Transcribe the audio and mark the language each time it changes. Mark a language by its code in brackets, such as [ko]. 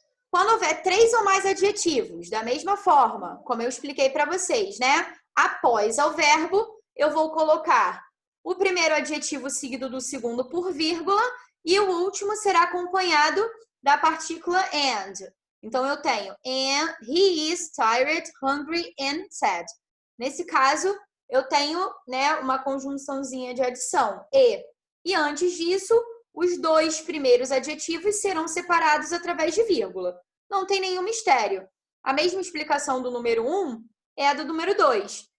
[pt] Quando houver 3 ou mais adjetivos, da mesma forma, como eu expliquei para vocês, né? Após o verbo, eu vou colocar o primeiro adjetivo seguido do segundo por vírgula e o último será acompanhado da partícula and. Então, eu tenho [en] and he is tired, hungry and sad. [pt] Nesse caso, eu tenho, né, uma conjunçãozinha de adição, e. E antes disso, os 2 primeiros adjetivos serão separados através de vírgula. Não tem nenhum mistério. A mesma explicação do número 1 é a do número 2.